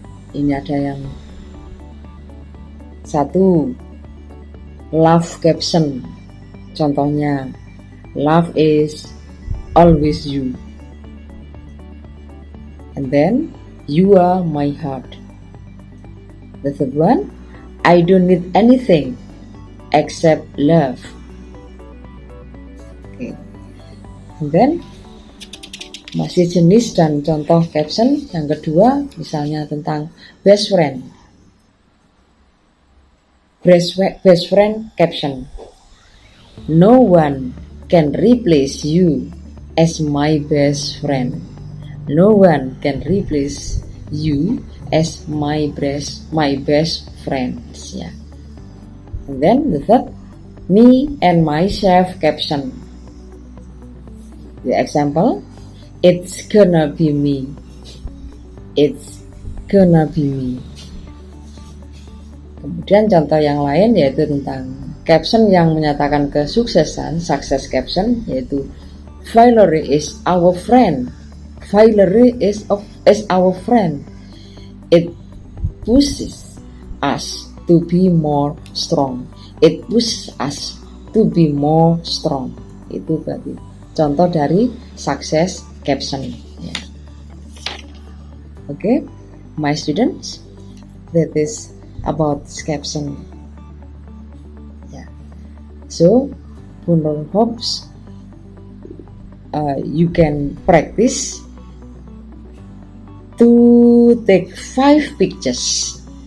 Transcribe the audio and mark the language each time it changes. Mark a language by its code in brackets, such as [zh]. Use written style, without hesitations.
[id] Ini ada yang satu, love caption. Contohnya, [en] love is always you. And then, you are my heart. The third one, I don't need anything except love. Okay. And then, [id] masih jenis dan contoh caption. Yang kedua, misalnya tentang best friend. [en] Best friend caption. No one can replace you as my best friend. No one can replace you as my best friends. Yeah. And then the third, me and myself caption. The example, it's gonna be me. It's gonna be me. [id] Kemudian contoh yang lain yaitu tentang caption yang menyatakan kesuksesan, success caption, yaitu [en] Valerie is our friend. Valerie is our friend. It pushes us to be more strong. It pushes us to be more strong. [id] Itu berarti contoh dari success caption. [en] Yeah. Okay, my students, that is about caption. So, Bunur hopes you can practice to take 5 pictures.